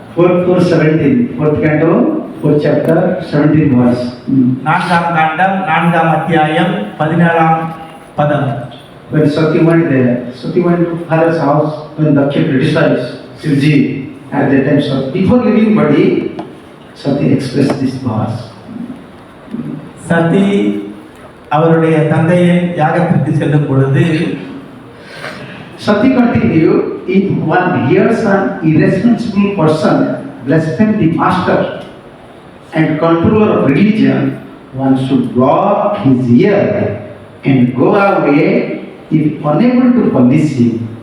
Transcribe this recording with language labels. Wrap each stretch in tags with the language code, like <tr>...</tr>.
<en>4:17, 4th canto, 4th chapter, 17th verse.</en> <ta>4ஆம் காண்டம் 4ஆம் அத்தியாயம் 17ஆம் பதம்.</ta> <en>When Sati went there, Sati went to father's house when Daksha criticized Shivji at that time. So before leaving body, Sati expressed this verse.</en> <ta>சதி அவருடைய தந்தையின் யாகத்திற்கு செல்லும் பொழுது</ta> <en>Sati continued, if one hears an irresponsible person blaspheme the master and controller of religion, one should block his ear and go away if unable to punish him.</en>